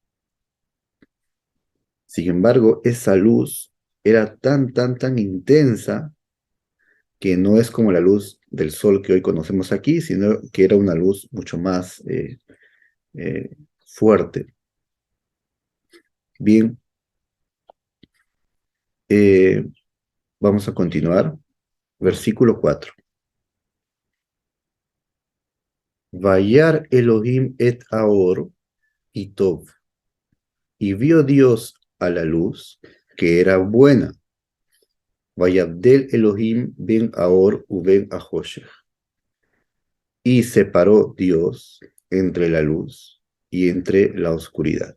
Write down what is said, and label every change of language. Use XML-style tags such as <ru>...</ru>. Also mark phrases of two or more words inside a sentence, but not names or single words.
<es>Sin embargo, esa luz era tan intensa que no es como la luz del sol que hoy conocemos aquí, sino que era una luz mucho más fuerte. Bien, eh, vamos a continuar. Versículo 4.</es> <he>וירא אלהים את האור כי טוב.</he> <es>Y vio Dios a la luz que era buena.</es> <he>ויבדל אלהים בין האור ובין החשך.</he> <es>Y separó Dios entre la luz y entre la oscuridad.</es>